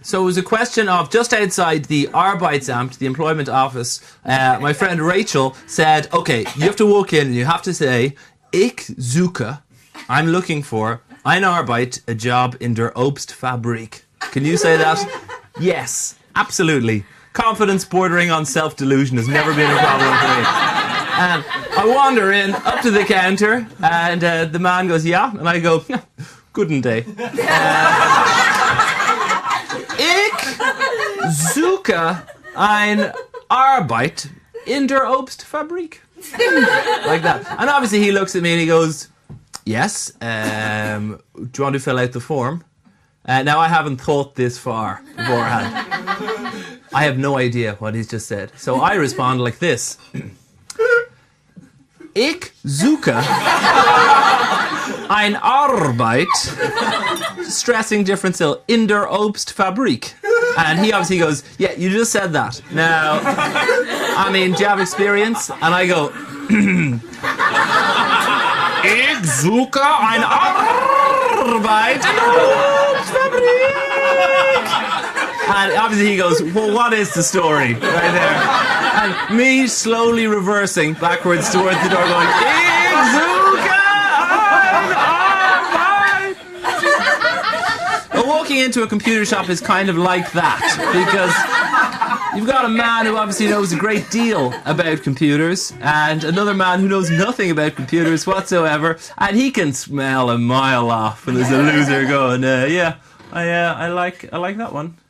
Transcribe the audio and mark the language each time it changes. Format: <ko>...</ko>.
<en>So it was a question of just outside the Arbeitsamt, the employment office, my friend Rachel said, okay, you have to walk in and you have to say,</en> <de>Ich suche,</de> <en>I'm looking for,</en> <de>ein Arbeit,</de> <en>a job</en> <de>in der Obstfabrik.</de> <en>Can you say that? Yes, absolutely. Confidence bordering on self-delusion has never been a problem for me. And I wander in, up to the counter, and the man goes, yeah, and I go,</en> <de>guten Day. Ich suche ein Arbeit in der Obstfabrik.</de> <en>Like that. And obviously he looks at me and he goes, yes, do you want to fill out the form? Now I haven't thought this far beforehand. I have no idea what he's just said. So I respond like this.</en> <de>Ich suche ein Arbeit,</de> <en>stressing different still,</en> <de>in der Obstfabrik.</de> <en>And he obviously goes, yeah, you just said that. Now, I mean, do you have experience? And I go,</en> <de>Ich suche ein Arbeit in der Obstfabrik.</de> <en>And obviously he goes, well, what is the story? Right there. And me slowly reversing backwards towards the door going,</en> <de>Ich suche ein Arbeit.</de> <en>Well, walking into a computer shop is kind of like that, because you've got a man who obviously knows a great deal about computers and another man who knows nothing about computers whatsoever, and he can smell a mile off when there's a loser going, yeah, I like that one.</en>